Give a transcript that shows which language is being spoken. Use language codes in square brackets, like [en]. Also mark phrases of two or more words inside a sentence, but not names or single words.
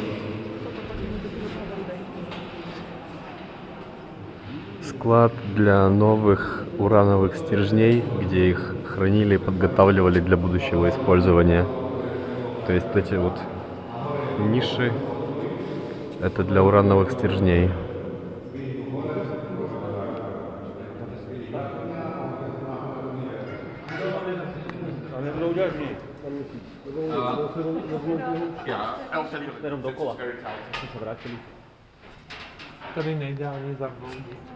[ru] Склад для новых урановых стержней, где их хранили и подготавливали для будущего использования. То есть эти вот ниши — это для урановых стержней. [cs] Jenom dokola. Jsme se vrátili. Tady nejideální zavřít.